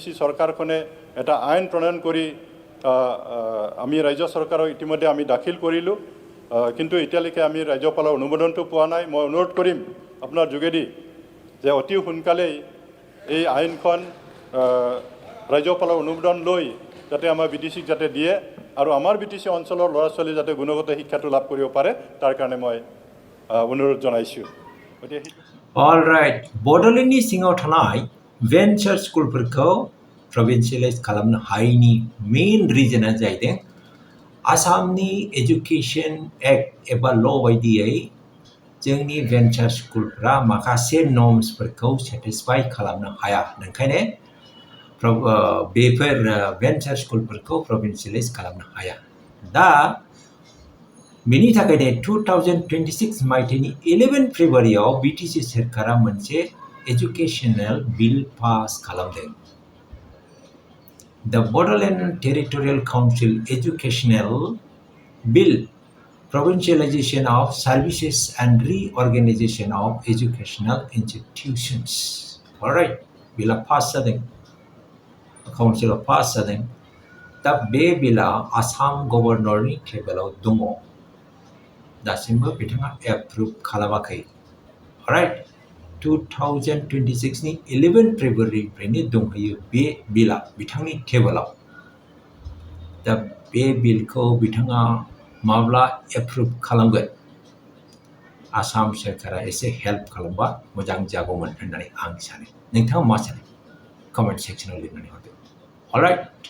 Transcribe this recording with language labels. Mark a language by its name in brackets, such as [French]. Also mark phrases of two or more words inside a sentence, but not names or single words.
[Assamese] চৰকাৰখনে এটা আইন প্ৰণয়ন কৰি আমি ৰাজ্য চৰকাৰক ইতিমধ্যে আমি দাখিল কৰিলোঁ কিন্তু এতিয়ালৈকে আমি ৰাজ্যপালৰ অনুমোদনটো পোৱা নাই মই অনুৰোধ কৰিম আপোনাৰ যোগেদি যে অতি সোনকালেই এই আইনখন ৰাজ্যপালৰ অনুমোদন লৈ যাতে আমাৰ BTCক যাতে দিয়ে আৰু আমাৰ BTC অঞ্চলৰ ল'ৰা ছোৱালী যাতে গুণগত শিক্ষাটো লাভ কৰিব পাৰে তাৰ কাৰণে মই অনুৰোধ জনাইছোঁ [English] All right [Bodo] बड'लेण्डनि सिङाव थानाय भेन्चार स्कुलफोरखौ प्रभिन्सियेलाइज खालामनो हायैनि मेइन रिजनआ जाहैदों आसामनि एजुकेशन एक्ट एबा ल बायदियै जोंनि भेन्चार स्कुलफोरा माखासे नर्म्सफोरखौ सेटिसफाई खालामनो हाया ओंखायनो बेफोर भेन्चार स्कुलफोरखौ प्रभिन्सियेलाइज खालामनो हाया दा बेनि थाखायनो 2026 मायथाइनि 11 फेब्रुवारियाव BTC सरकारा मोनसे [English] educational bill pass [Bodo] खालामदों [English] The Bodoland Territorial Council Educational Bill Provincialization of Services and Reorganization of Educational Institutions. All right, bill pass [Bodo] जादों [English] council pass [Bodo] जादों दा बे बिला आसाम गभर्नरनि टेबोलाव दङ दासिमबो बिथाङा एप्रुभ खालामाखै राइट 2026 नि 11 फेब्रुवारिनिफ्रायनो दंहैयो बे बिला बिथांनि टेबोलाव दा बे बिलखौ बिथाङा माब्ला एप्रुभ खालामगोन आसाम सरकारा एसे हेल्प खालामबा मोजां जागौमोन होननानै आं सानो नोंथाङा मा सानो कमेन्ट सेक्सनाव लिरनानै हरदो अलराइट